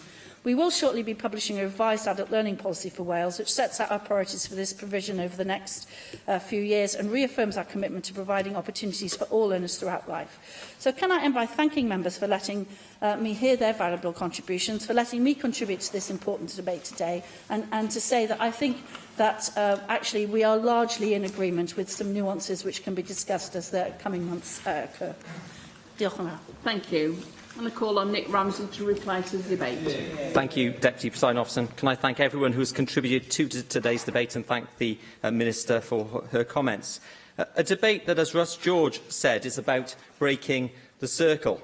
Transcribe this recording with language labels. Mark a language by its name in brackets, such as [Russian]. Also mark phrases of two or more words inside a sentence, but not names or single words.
[English] We will shortly be publishing a revised adult learning policy for Wales, which sets out our priorities for this provision over the next few years and reaffirms our commitment to providing opportunities for all learners throughout life. So can I end by thanking members for letting me hear their valuable contributions, for letting me contribute to this important debate today, and to say that I think that actually we are largely in agreement with some nuances which can be discussed as the coming months occur. [Welsh] Diolch yn fawr. [English] Thank you. I'm going to call on Nick Ramsey to reply to the debate. Thank you, Deputy Presiding Officer. Can I thank everyone who has contributed to today's debate and thank the Minister for her comments. A debate that, as Russ George said, is about breaking the circle.